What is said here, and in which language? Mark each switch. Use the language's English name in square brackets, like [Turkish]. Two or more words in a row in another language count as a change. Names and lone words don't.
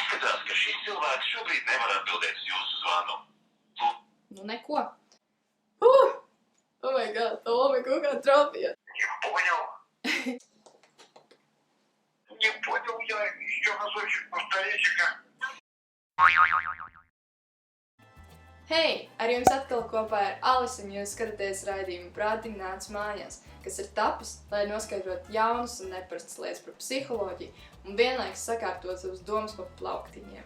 [Latvian] Izskatās, ka šis cilvēks šobrīd nevar atbildēt uz jūsu zvanu. Nu neko. [English] Oh my god, [Latvian] Toma, kaut kā trāpīja. [Russian] Не понял я. Еще разочек повторите-ка. [Latvian] Hei! Ar jums atkal kopā ir Alise, un jūs skatāties raidījumu Prātīgi nāc mājās, kas ir tapis, lai noskaidrotu jaunas un neparastas lietas par psiholoģiju un vienlaikus sakārtot savas domas pa plauktiņiem.